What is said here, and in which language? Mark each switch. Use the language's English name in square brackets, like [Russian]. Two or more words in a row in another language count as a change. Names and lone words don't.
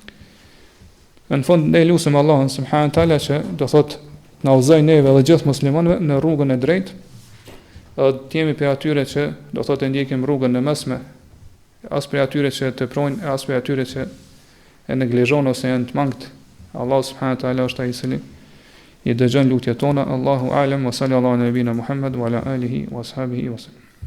[Albanian] Në fund ne lutem Allahun [Arabic] سبحانه وتعالى [Albanian] që do thot na udhëzoj neve dhe gjithë muslimanëve në rrugën e drejtë, edhe të jemi për atyre që do thot e ndjekim rrugën e mesme, as për atyre që teprojnë, as për atyre që e neglizhojnë ose janë të mangët. Allah [Arabic] سبحانه وتعالى [Albanian] është ai i cili i dëgjon lutjet tona. [Arabic] الله أعلم وصلى الله على نبينا محمد وعلى آله وأصحابه وسلم.